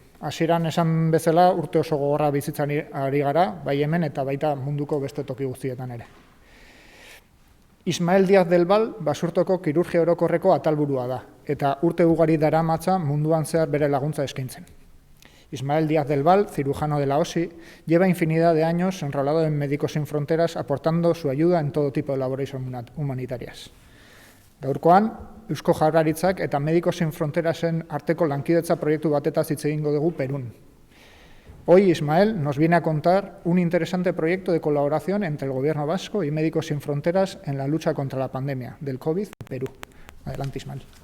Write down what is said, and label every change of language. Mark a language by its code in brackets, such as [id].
[eu] Hasieran esan bezala urte oso gogorra bizitzan ari gara, bai hemen eta baita munduko beste toki guztietan ere. Ismael Díaz del Val Basurtoko kirurgia orokorreko atalburua da, eta urte ugari daramatza munduan zehar bere laguntza eskaintzen. [es] Ismael Díaz del Val, cirujano de la OSI, lleva infinidad de años enrolado en Médicos Sin Fronteras, aportando su ayuda en todo tipo de labores humanitarias. [eu] Gaurkoan, Eusko Jaurlaritzak eta Médicos Sin Fronterasen arteko lankidetza proiektu batetaz hitz egingo dugu Perun. [es] Hoy Ismael nos viene a contar un interesante proyecto de colaboración entre el Gobierno vasco y Médicos Sin Fronteras en la lucha contra la pandemia del COVID en Perú. Adelante, Ismael.